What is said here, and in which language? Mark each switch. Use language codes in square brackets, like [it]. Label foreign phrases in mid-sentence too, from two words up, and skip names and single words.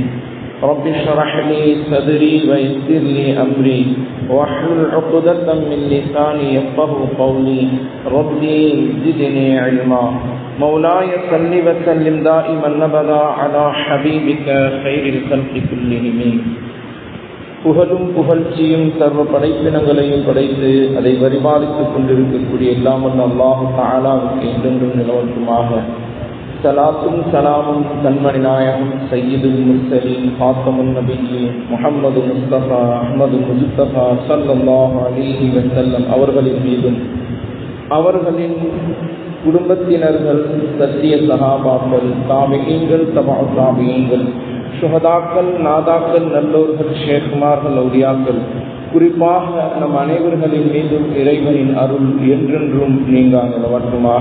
[ar] رب اشرح لي صدري ويسر لي أمري واحلل عقدة من لساني يفقهوا قولي. ربي زدني علما. مولاي صل وسلم دائما أبدا على حبيبك خير الخلق كلهم. [ta] புகழும் புகழ்ச்சியும் சர்வ படைப்பினங்களையும் படைத்து அதை பரிபாலித்துக் கொண்டிருக்கக்கூடிய எல்லாமல்ல அல்லாஹு தஆலாவுக்கு என்றென்றும் நிலவட்டுமாக. சலாத்தும் சலாமும் கண்மணி நாயகம் [ar] سيد المرسلين خاتم النبيين محمد مصطفى أحمد مجتبى صلى الله عليه وسلم [ta] அவர்களின் மீதும் அவர்களின் குடும்பத்தினர்கள், சத்திய சஹாபாக்கள், தாபிஈன்கள், தபஅ தாபிஈன்கள், சுஹதாக்கள், நாதாக்கள், நல்லோர்கள், ஷேக்குமார்கள், அவுலியாக்கள், குறிப்பாக நம் அனைவர்களின் மீதும் இறைவனின் அருள் என்றென்றும் நீங்காக நிலவட்டுமாக.